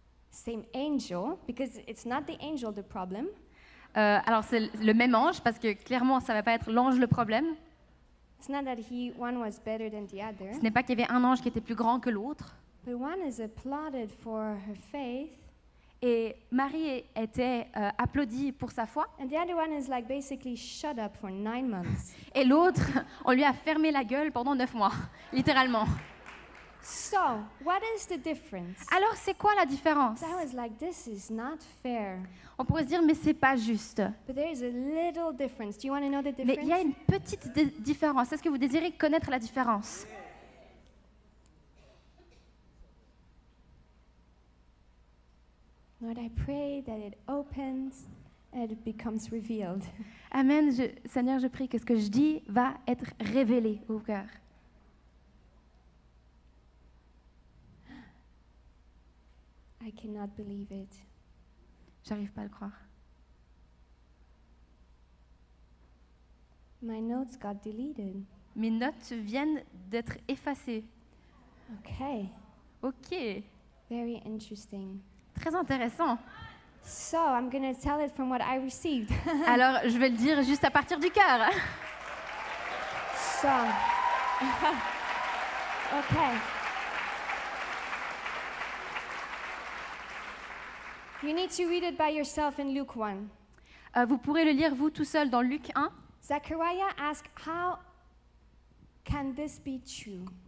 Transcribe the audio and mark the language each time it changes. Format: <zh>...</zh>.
<en>same angel, because it's not the angel the problem.</en> <fr>Alors c'est le même ange, parce que clairement, ça ne va pas être l'ange le problème.</fr> <en>It's not that one was better than the other,</en> <fr>Ce n'est pas qu'il y avait un ange qui était plus grand que l'autre.</fr> <en>but one is applauded for her faith,</en> <fr>Et Marie était applaudie pour sa foi.</fr> <en>and the other one is like basically shut up for 9 months.</en> <fr>Et l'autre, on lui a fermé la gueule pendant 9 mois, littéralement.</fr> <en>So, what is the difference?</en> <fr>Alors c'est quoi la différence?</fr> <en>So I was like, this is not fair.</en> <fr>On pourrait se dire, mais c'est pas juste.</fr> <en>But there is a little difference. Do you want to know the</en> <fr>Mais il y a</fr> <en>difference?</en> <fr>une petite différence. Est-ce que vous désirez connaître la différence?</fr> <en>Lord, I pray that it opens and it becomes revealed. Amen.</en> <fr>Seigneur, je prie que ce que je dis va être révélé au cœur.</fr> <en>I cannot believe it.</en> <fr>J'arrive pas à le croire.</fr> <en>My notes got deleted.</en> <fr>Mes notes viennent d'être effacées.</fr> <en>Okay,</en> <fr>Ok,</fr> <en>very interesting.</en> <fr>très intéressant.</fr> <en>So, I'm going to tell it from what I received.</en> <fr>Alors, je vais le dire juste à partir du cœur.</fr> <en>So, okay. You need to read it by yourself in Luke 1.</en> <fr>Vous pourrez le lire vous tout seul dans Luc 1.</fr> <en>Zachariah asked, how can this be true?</en>